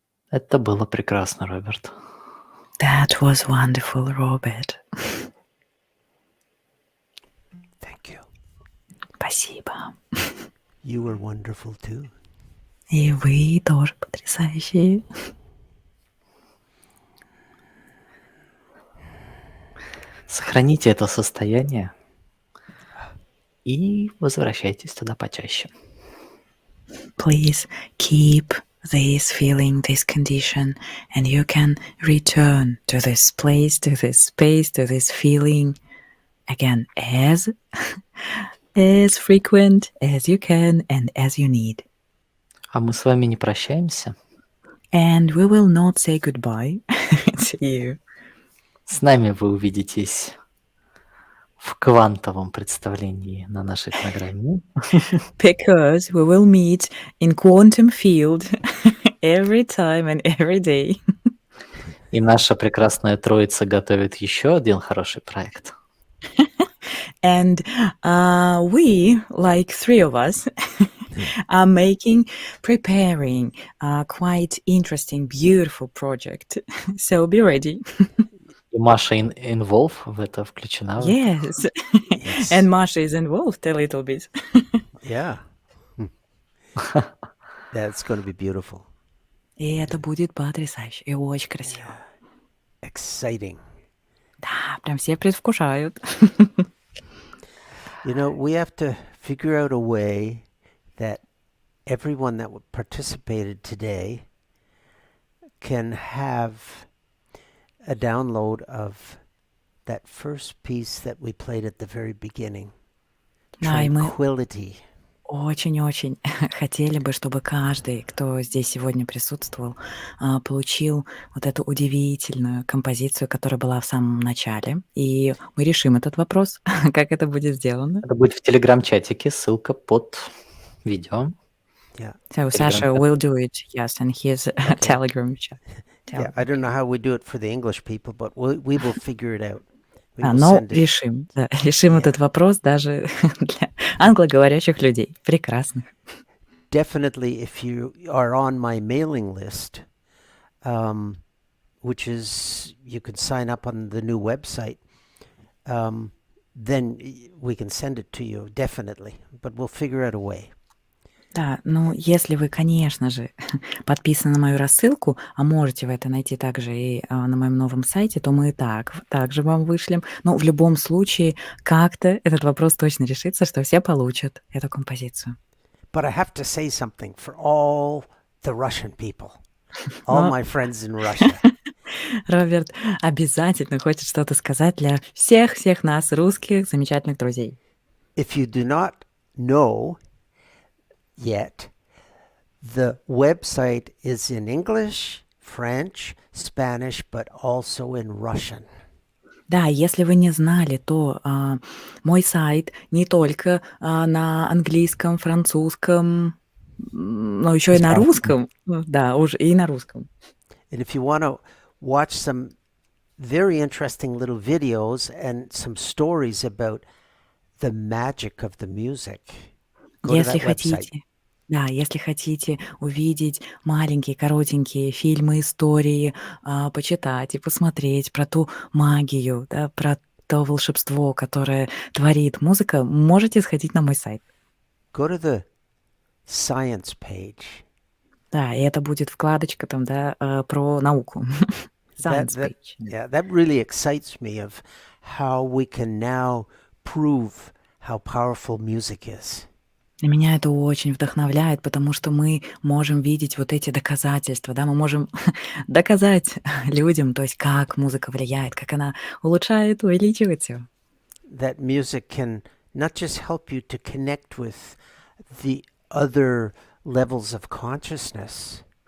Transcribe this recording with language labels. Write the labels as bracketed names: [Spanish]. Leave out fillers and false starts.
[Russian] Это было прекрасно, Роберт. [English] That was wonderful, Robert. Thank you. [Russian] Спасибо. [English] You were wonderful too. [Russian] И вы тоже потрясающие. Сохраните это состояние и возвращайтесь туда почаще. [English] Please keep this feeling, this condition, and you can return to this place, to this space, to this feeling again as frequent as you can and as you need. [Russian] А мы с вами не прощаемся. [English] And we will not say goodbye to you. [Russian] С нами вы увидитесь в квантовом представлении на нашей программе. [English] Because we will meet in quantum field every time and every day. [Russian] И наша прекрасная троица готовит еще один хороший проект. [English] And we, like three of us, are preparing a quite interesting, beautiful project. So be ready. [Russian] И Маша [English] involve [Russian] в это включена. В это. [English] Yes. Yes. And Masha is involved a little bit. Yeah. That's going to be beautiful. [Russian] И это будет потрясающе и очень красиво. [English] Exciting. [Russian] Да, прям все предвкушают. [English] You know, we have to figure out a way that everyone that participated today can have a download of that first piece that we played at the very beginning. [Russian] Да, и мы [English] Tranquility. [Russian] очень-очень хотели бы, чтобы каждый, кто здесь сегодня присутствовал, получил вот эту удивительную композицию, которая была в самом начале. И мы решим этот вопрос, как это будет сделано. Это будет в телеграм-чатике, ссылка под видео. [English] Yeah. So Sasha will do it, yes, in his Telegram chat. Yeah, I don't know how we do it for the English people, but we will figure it out. We will [Russian] Но [English] send it. [Russian] решим, да, решим этот вопрос даже для англоговорящих людей. Прекрасно. [English] Definitely, if you are on my mailing list, which is you can sign up on the new website, then we can send it to you, definitely. But we'll figure out a way. [Russian] Да, ну, если вы, конечно же, подписаны на мою рассылку, а можете вы это найти также и на моем новом сайте, то мы также вам вышлем. Но в любом случае, как-то этот вопрос точно решится, что все получат эту композицию. [English] But I have to say something for all the Russian people, all my friends in Russia. [Russian] Роберт обязательно хочет что-то сказать для всех нас, русских, замечательных друзей. [English] If you do not know yet, the website is in English, French, Spanish, but also in Russian. [Russian] Да, если вы не знали, то мой сайт не только на английском, французском, но еще и на русском. Да, уже и на русском. [English] And if you want to watch some very interesting little videos and some stories about the magic of the music, go to that website. [Russian] Если хотите увидеть маленькие, коротенькие фильмы, истории, почитать и посмотреть про ту магию, да, про то волшебство, которое творит музыка, можете сходить на мой сайт. [English] Go to the science page. [Russian] Да, и это будет вкладочка там, да, про науку. [English] Science page. Yeah, that really excites me of how we can now prove how powerful music is. [Russian] И меня это очень вдохновляет, потому что мы можем видеть вот эти доказательства, да, мы можем доказать людям, то есть как музыка влияет, как она улучшает, увеличивает всё. [English] That music can not just help you to connect with the other levels of consciousness.